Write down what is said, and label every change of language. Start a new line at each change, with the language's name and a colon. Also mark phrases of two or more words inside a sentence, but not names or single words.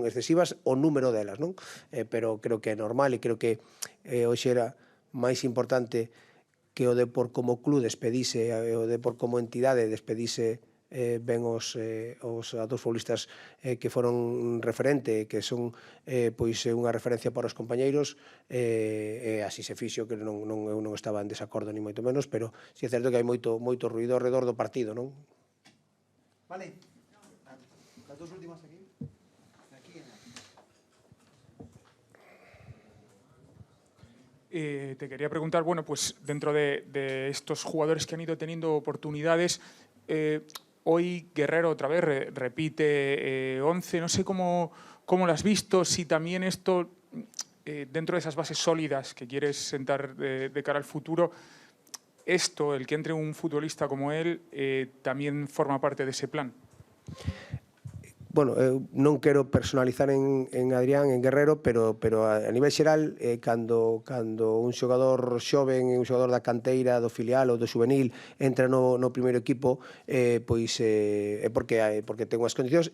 Galician: Excesivas o número delas, non? Pero creo que é normal e creo que hoxe era máis importante que o Depor como club despedise, o Depor como entidade despedise ben os dous futbolistas que foron referente, que son unha referencia para os compañeiros, e así se fixo, que eu non estaba en desacordo ni moito menos, pero si é certo que hai moito ruido alrededor do partido, non?
Spanish: Vale, las dos últimas aquí. Te quería preguntar, bueno, pues dentro de estos jugadores que han ido teniendo oportunidades, hoy Guerrero otra vez repite 11, no sé cómo lo has visto, si también esto, dentro de esas bases sólidas que quieres sentar de cara al futuro, esto, el que entre un futbolista como él, también forma parte de ese plan.
Galician: Bueno, eu non quero personalizar en Adrián, en Guerrero, pero a nivel xeral, cando un xogador xoven, un xogador da canteira, do filial ou do juvenil, entra no primeiro equipo, é porque ten unhas condicións.